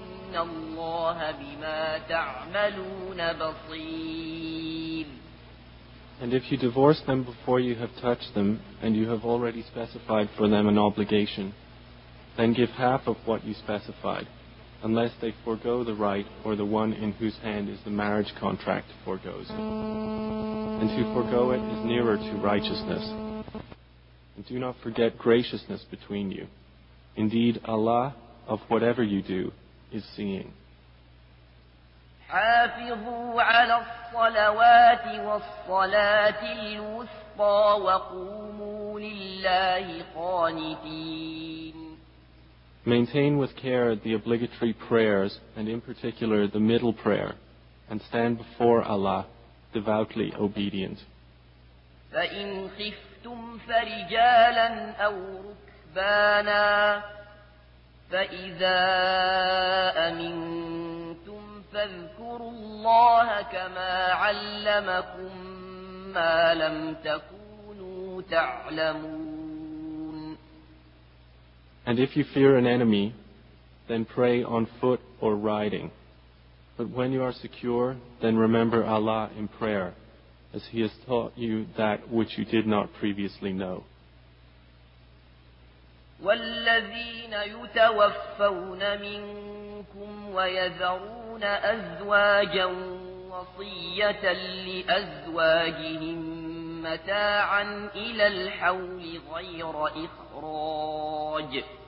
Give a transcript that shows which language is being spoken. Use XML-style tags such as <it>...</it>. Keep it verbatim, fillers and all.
<en>And if you divorce them before you have touched them, and you have already specified for them an obligation, then give half of what you specified, unless they forego the right or the one in whose hand is the marriage contract forgoes it. And to forego it is nearer to righteousness. And do not forget graciousness between you. Indeed, Allah, of whatever you do, is seeing.</en> <ar>حافظوا على الصلوات والصلاة الوسطى وقوموا لله قانتين.</ar> <en>Maintain with care the obligatory prayers, and in particular the middle prayer, and stand before Allah, devoutly obedient.</en> <ar>فإن خفتم فرجالا أو ركبانا فإذا أمنتم فاذكروا الله كما علمكم ما لم تكونوا تعلمون.</ar> <en>And if you fear an enemy, then pray on foot or riding. But when you are secure, then remember Allah in prayer, as He has taught you that which you did not previously know.</en> <ar>وَالَّذِينَ يُتَوَفَّوْنَ مِنْكُمْ وَيَذَرُونَ أَزْوَاجًا وَصِيَّةً لِأَزْوَاجِهِمْ مَتَاعًا إِلَى الْحَوْلِ غَيْرَ إِخْرَاجٍ</ar>